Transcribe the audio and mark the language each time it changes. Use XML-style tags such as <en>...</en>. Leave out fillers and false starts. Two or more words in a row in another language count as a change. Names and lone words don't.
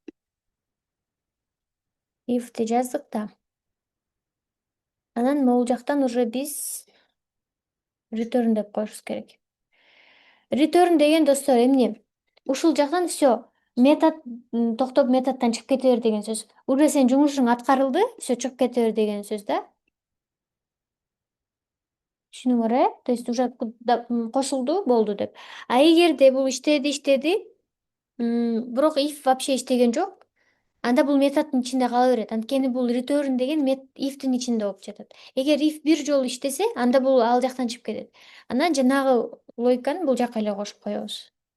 <ky>If'ти жаздык да. Анан могул жактан уже биз return деп коюшубуз керек. Return деген достор эмне? Ушул жактан всё. Метод токтоп методдон чыгып кете бер деген сөз. Уже сен жумушуң аткарылды, всё чыгып кете бер деген сөз да. Түшүндүңөр,</ky> <ru>То есть уже</ru> <ky>кошулду, болду деп. А эгерде бул иштеди, бирок if вообще иштеген жок, анда бул методдун ичинде кала берет. Анткени бул return деген if'тин ичинде болуп жатат. Эгер if бир жолу иштесе, анда бул ал жактан чыгып кетет. Анан жанагы логиканы бул жака эле кошуп коебуз.</ky>